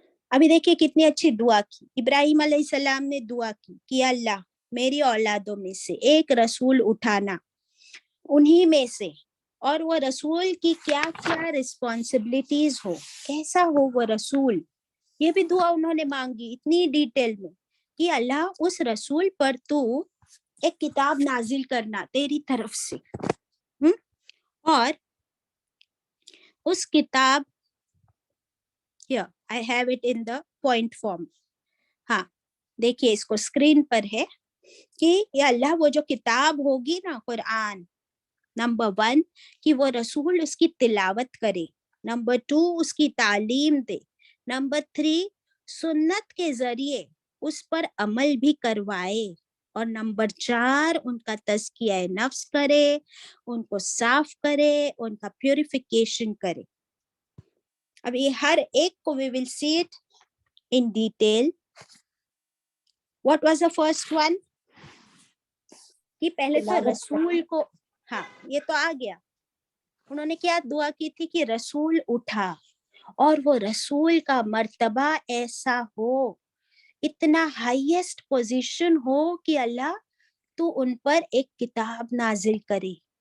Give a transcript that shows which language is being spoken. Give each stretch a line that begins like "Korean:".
Hindi: अभी देखिए कितनी अच्छी दुआ की. इब्राहिम अलैहिस्सलाम ने दुआ की कि अल्लाह मेरी औलादों में से एक रसूल उठाना, उन्हीं में से, और वो रसूल की क्या क्या रिस्पॉन्सिबिलिटीज हो, कैसा हो वो रसूल. ये भी दुआ उन्होंने मांगी इतनी डिटेल में कि अल्लाह उस रसूल पर तू एक किताब नाजिल करना तेरी तरफ से. और उस किताब,
English: here I have it in the point form.
Hindi: हाँ देखिए इसको स्क्रीन पर है कि ये अल्लाह वो जो किताब होगी ना कुरान, नंबर 1 कि वो रसूल उसकी तिलावत करे, नंबर 2 उसकी तालीम दे, नंबर 3 सुन्नत के जरिए उस पर अमल भी करवाए, और नंबर 4 उनका तज़किया नफ्स करे, उनको साफ करे, उनका प्यूरिफिकेशन करे. अब ये हर एक को
English: we will see it in detail. What was the first one?
Hindi: कि पहले तो रसूल को, हाँ ये तो आ गया. उन्होंने क्या दुआ की थी कि रसूल उठा, और वो रसूल का मर्तबा ऐसा हो, इतना हाईएस्ट पोजीशन हो कि अल्लाह तू उन पर एक किताब नाजिल करे.